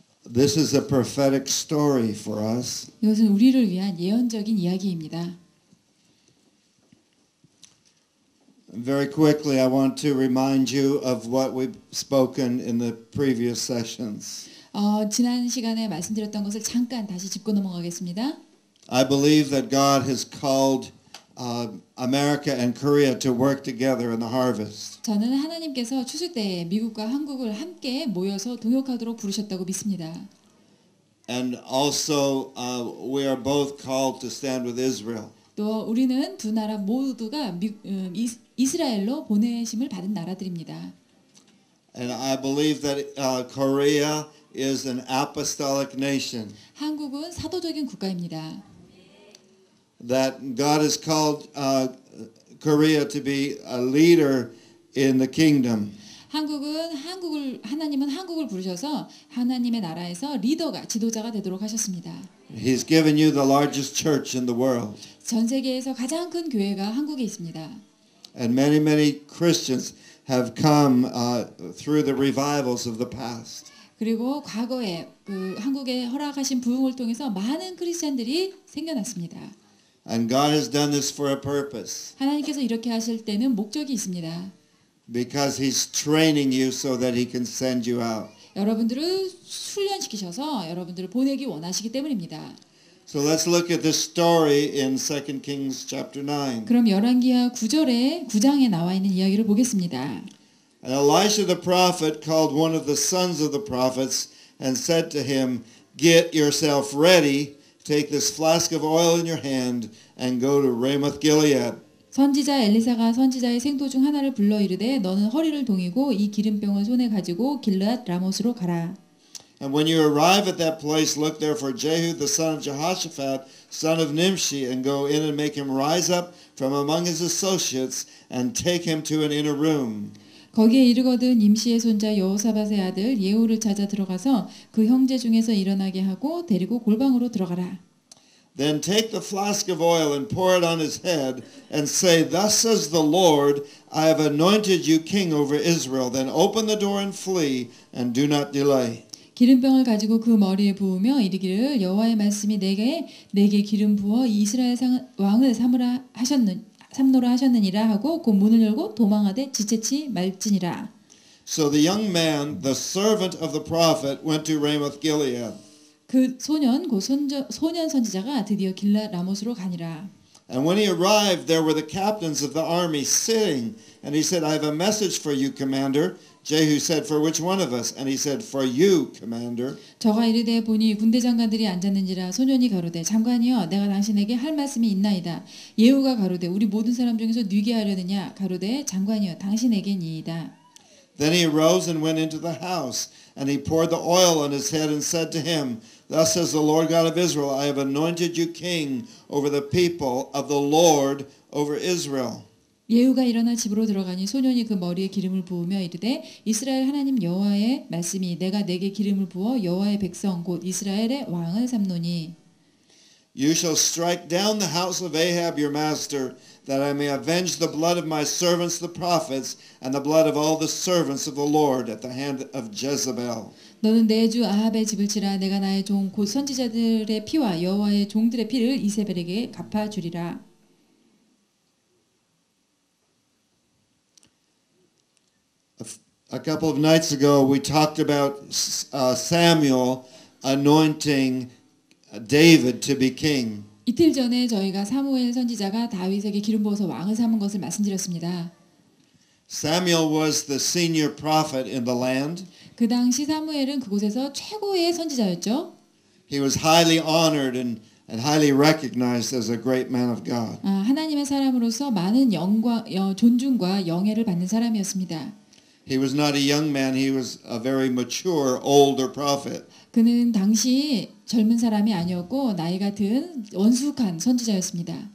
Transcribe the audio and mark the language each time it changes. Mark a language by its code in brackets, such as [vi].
[en] This is a prophetic story for us. [ko] 이것은 우리를 위한 예언적인 이야기입니다. [en] Very quickly, I want to remind you of what we've spoken in the previous sessions. [ko] 지난 시간에 말씀드렸던 것을 잠깐 다시 짚고 넘어가겠습니다. [en] I believe that God has called America and Korea to work together in the harvest. [ko] 저는 하나님께서 추수 때에 미국과 한국을 함께 모여서 동역하도록 부르셨다고 믿습니다. [en] And also, we are both called to stand with Israel. [ko] 또 우리는 두 나라 모두가 이스라엘로 보내심을 받은 나라들입니다. [en] And I believe that Korea is an apostolic nation. [ko] 한국은 사도적인 국가입니다. [en] That God has called Korea to be a leader in the kingdom. [ko] 하나님은 한국을 부르셔서 하나님의 나라에서 리더가 지도자가 되도록 하셨습니다. [en] He's given you the largest church in the world. [ko] 전 세계에서 가장 큰 교회가 한국에 있습니다. [en] And many Christians have come through the revivals of the past. [ko] 그리고 과거에 한국에 허락하신 부흥을 통해서 많은 크리스찬들이 생겨났습니다. [en] And God has done this for a purpose. [ko] 하나님께서 이렇게 하실 때는 목적이 있습니다. [en] Because He's training you so that He can send you out. [ko] 여러분들을 훈련시키셔서 여러분들을 보내기 원하시기 때문입니다. [en] So let's look at this story in 2 Kings chapter 9. [ko] 그럼 열왕기하 9장에 나와 있는 이야기를 보겠습니다. [en] And Elisha the prophet called one of the sons of the prophets and said to him, "Get yourself ready, take this flask of oil in your hand and go to Ramoth Gilead." [ko] 선지자 엘리사가 선지자의 생도 중 하나를 불러 이르되 너는 허리를 동이고 이 기름병을 손에 가지고 길르앗 라못으로 가라. [en] And when you arrive at that place, look there for Jehu the son of Jehoshaphat, son of Nimshi, and go in and make him rise up from among his associates and take him to an inner room. [ko] 거기에 이르거든 임시의 손자 여호사밧의 아들 예후를 찾아 들어가서 그 형제 중에서 일어나게 하고 데리고 골방으로 들어가라. [en] Then take the flask of oil and pour it on his head and say, "Thus says the Lord, I have anointed you king over Israel. Then open the door and flee and do not delay." [ko] 기름병을 가지고 그 머리에 부으며 이르기를 여호와의 말씀이 내게 기름 부어 이스라엘 왕을 삼노라 하셨느니라 하고 곧 문을 열고 도망하되 지체치 말지니라. [en] So the young man, the servant of the prophet, went to Ramoth Gilead. [ko] 그 소년 선지자가 드디어 길르앗 라못으로 가니라. [en] And when he arrived, there were the captains of the army sitting, and he said, "I have a message for you, commander. Jehu said, For which one of us? And he said, For you, commander. [ko] 저가 이르되 보니 군대 장관들이 앉았는지라 소년이 가로되 장관이여 내가 당신에게 할 말씀이 있나이다. 예후가 가로되 우리 모든 사람 중에서 뉘게 하려느냐 가로되 장관이여 당신에게니이다. [en] Then he arose and went into the house, and he poured the oil on his head and said to him, Thus says the Lord God of Israel, I have anointed you king over the people of the Lord over Israel. [ko] 예후가 일어나 집으로 들어가니 소년이 그 머리에 기름을 부으며 이르되 이스라엘 하나님 여호와의 말씀이 내가 내게 기름을 부어 여호와의 백성 곧 이스라엘의 왕을 삼노니 [en] You shall strike down the house of Ahab your master, that I may avenge the blood of my servants the prophets, and the blood of all the servants of the Lord at the hand of Jezebel. [ko] 너는 내 주 아합의 집을 치라 내가 나의 종 곧 선지자들의 피와 여호와의 종들의 피를 이세벨에게 갚아주리라. [en] A couple of nights ago, we talked about Samuel anointing David to be king. [ko] 이틀 전에 저희가 사무엘 선지자가 다윗에게 기름 부어서 왕을 삼은 것을 말씀드렸습니다. [en] Samuel was the senior prophet in the land. [ko] 그 당시 사무엘은 그곳에서 최고의 선지자였죠. [en] He was highly honored and highly recognized as a great man of God. [ko] 하나님의 사람으로서 많은 존중과 영예를 받는 사람이었습니다. [en] He was not a young man, he was a very mature, older prophet. [ko] 그는 당시 젊은 사람이 아니었고 나이가 든 원숙한 선지자였습니다.